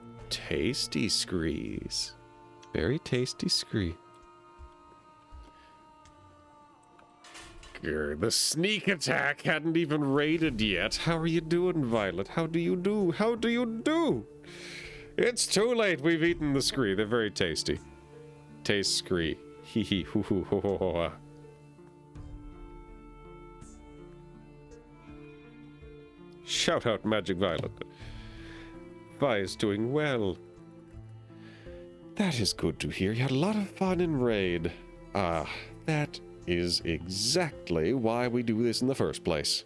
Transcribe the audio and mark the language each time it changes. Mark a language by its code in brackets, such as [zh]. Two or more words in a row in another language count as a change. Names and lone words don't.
[en] tasty screes. Very tasty scree. Grr, the sneak attack hadn't even raided yet. How are you doing, Violet? How do you do? How do you do? It's too late. We've eaten the scree. They're very tasty. Taste scree. Hee hee hoo hoo ho ho ho. Shout out Magic Violet. Vi is doing well. That is good to hear. You had a lot of fun in raid. Ah, that is exactly why we do this in the first place.